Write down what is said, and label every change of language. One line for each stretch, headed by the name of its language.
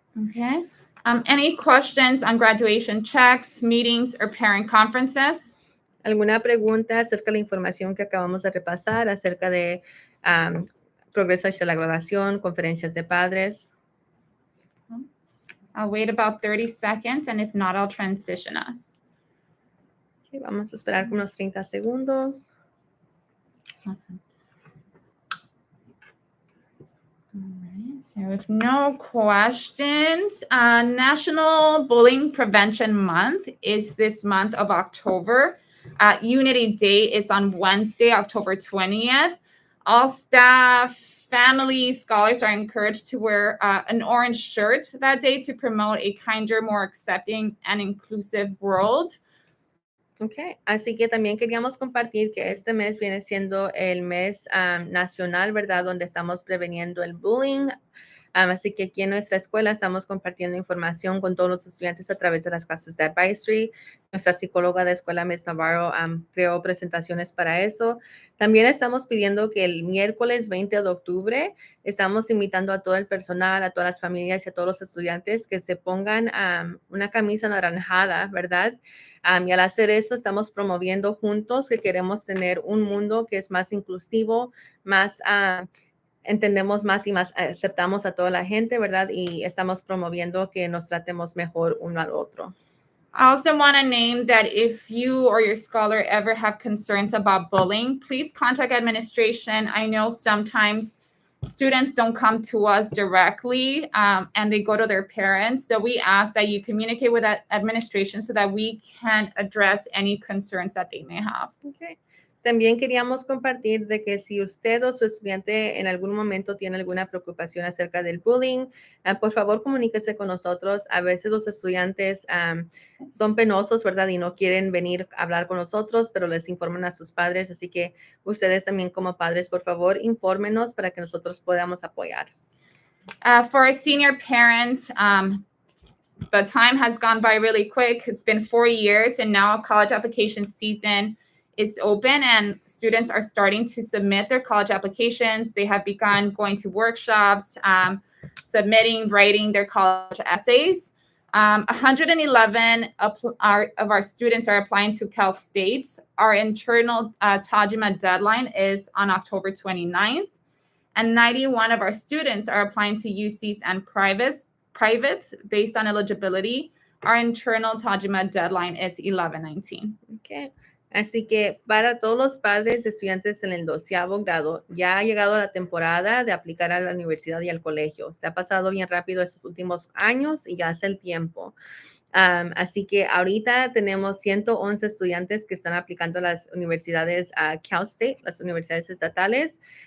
English: Okay. Any questions on graduation checks, meetings, or parent conferences?
Spanish: ¿Alguna pregunta acerca de la información que acabamos de repasar, acerca de progreso hacia la graduación, conferencias de padres?
English: I'll wait about 30 seconds, and if not, I'll transition us.
Spanish: Okay, vamos a esperar unos 30 segundos.
English: Awesome. All right, so if no questions, National Bullying Prevention Month is this month of October. Unity Day is on Wednesday, October 20th. All staff, families, scholars are encouraged to wear an orange shirt that day to promote a kinder, more accepting and inclusive world.
Spanish: Okay, así que también queríamos compartir que este mes viene siendo el mes nacional, ¿verdad? Donde estamos preveniendo el bullying. Así que aquí en nuestra escuela estamos compartiendo información con todos los estudiantes a través de las clases de advisory. Nuestra psicóloga de escuela, Ms. Navarro, creó presentaciones para eso. También estamos pidiendo que el miércoles 20 de octubre estamos invitando a todo el personal, a todas las familias y a todos los estudiantes que se pongan una camisa anaranjada, ¿verdad? Y al hacer eso estamos promoviendo juntos que queremos tener un mundo que es más inclusivo, más entendemos más y más aceptamos a toda la gente, ¿verdad? Y estamos promoviendo que nos tratemos mejor uno al otro.
English: I also want to name that if you or your scholar ever have concerns about bullying, please contact administration. I know sometimes students don't come to us directly and they go to their parents. So we ask that you communicate with that administration so that we can address any concerns that they may have. Okay.
Spanish: También queríamos compartir de que si usted o su estudiante en algún momento tiene alguna preocupación acerca del bullying, por favor comuníquese con nosotros. A veces los estudiantes son penosos, ¿verdad? Y no quieren venir a hablar con nosotros, pero les informan a sus padres. Así que ustedes también como padres, por favor, infórmenos para que nosotros podamos apoyar.
English: For our senior parents, the time has gone by really quick. It's been 4 years, and now college application season is open and students are starting to submit their college applications. They have begun going to workshops, submitting, writing their college essays. 111 of our students are applying to Cal States. Our internal TAJIMA deadline is on October 29th. And 91 of our students are applying to UCs and privates based on eligibility. Our internal TAJIMA deadline is 11/19. Okay.
Spanish: Así que para todos los padres de estudiantes en el 12º grado, ya ha llegado la temporada de aplicar a la universidad y al colegio. Se ha pasado bien rápido estos últimos años y ya es el tiempo. Así que ahorita tenemos 111 estudiantes que están aplicando a las universidades Cal State, las universidades estatales.